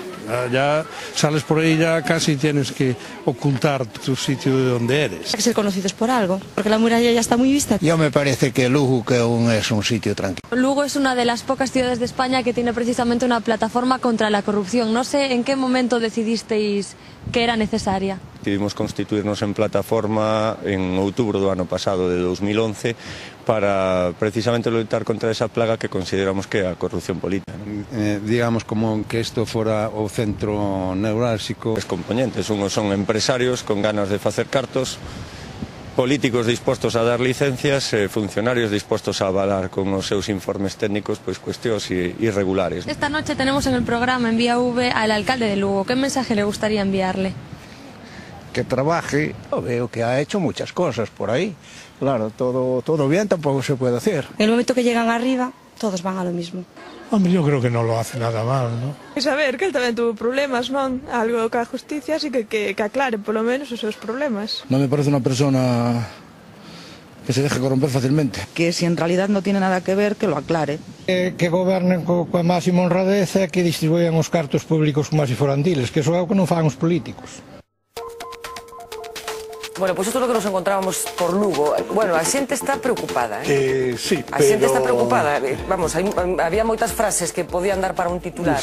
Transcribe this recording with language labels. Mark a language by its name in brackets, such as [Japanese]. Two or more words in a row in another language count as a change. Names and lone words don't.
[Spanish] Ya sales por ahí, ya casi tienes que ocultar tu sitio de donde eres. Hay que ser conocidos por algo, porque la muralla ya está muy vista. Yo me parece que Lugo que aún es un sitio tranquilo. Lugo es una de las pocas ciudades de España que tiene precisamente una plataforma contra la corrupción. No sé en qué momento decidisteis que era necesaria. [Galician] Decidimos constituirnos en plataforma en outubro do ano pasado, de 2011, para precisamente luchar contra esa plaga que consideramos que é a corrupción política. Digamos como que isto fora o centro neurálxico. Os componentes, unhos son empresarios con ganas de facer cartos, políticos dispostos a dar licencias, funcionarios dispostos a avalar con os seus informes técnicos pois cuestións irregulares. [Spanish] Esta noche tenemos en el programa en Vía V al alcalde de Lugo. ¿Qué mensaje le gustaría enviarle? Que trabaje, veo que ha hecho muchas cosas por ahí. Claro, todo bien tampoco se puede hacer. En el momento que llegan arriba, todos van a lo mismo. Hombre, yo creo que no lo hace nada mal, ¿no? [Galician] E saber que él tamén tuvo problemas, non? Algo que a justicia, así que aclare polo menos os seus problemas. [Spanish] No me parece una persona que se deje corromper fácilmente. Que si en realidad no tiene nada que ver, que lo aclare. [Galician] Que gobernen coa máxima honradez e que distribuyan os cartos públicos como se foran diles, que iso é o que non fan os políticos. Bueno, pues isto é o que nos encontrábamos por Lugo. Bueno, a xente está preocupada, Sí, a xente está preocupada. Vamos, había moitas frases que podían dar para un titular,